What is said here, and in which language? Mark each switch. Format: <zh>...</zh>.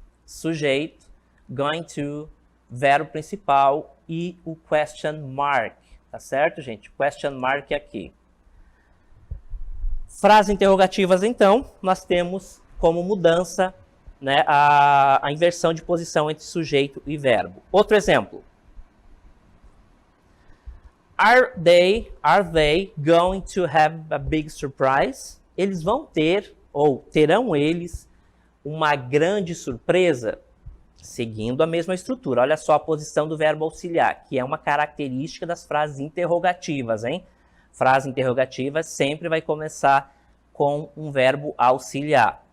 <pt>Sujeito, going to, verbo principal e o question mark. Tá certo, gente? Question mark aqui. Frases interrogativas, então, nós temos como mudança, né, a inversão de posição entre sujeito e verbo. Outro exemplo.</pt> <en>Are they going to have a big surprise?</en> <pt>Eles vão ter, ou terão eles, uma grande surpresa? Seguindo a mesma estrutura. Olha só a posição do verbo auxiliar, que é uma característica das frases interrogativas, hein? Frase interrogativa sempre vai começar com um verbo auxiliar.</pt>